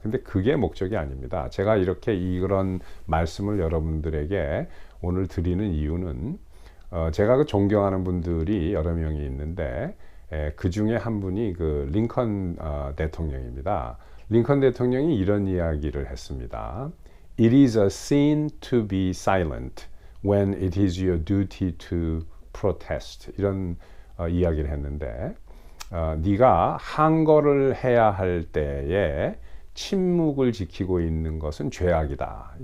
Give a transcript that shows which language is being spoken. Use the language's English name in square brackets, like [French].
[Korean] 근데 그게 목적이 아닙니다. 제가 이렇게 이런 말씀을 여러분들에게 오늘 드리는 이유는 제가 그 존경하는 분들이 여러 명이 있는데 그 중에 한 분이 그 링컨 대통령입니다. 링컨 대통령이 이런 이야기를 했습니다. [English] It is a sin to be silent when it is your duty to protest. [Korean] 이런 이야기를 했는데 네가 항거를 해야 할 때에 침묵을 지키고 있는 것은 죄악이다.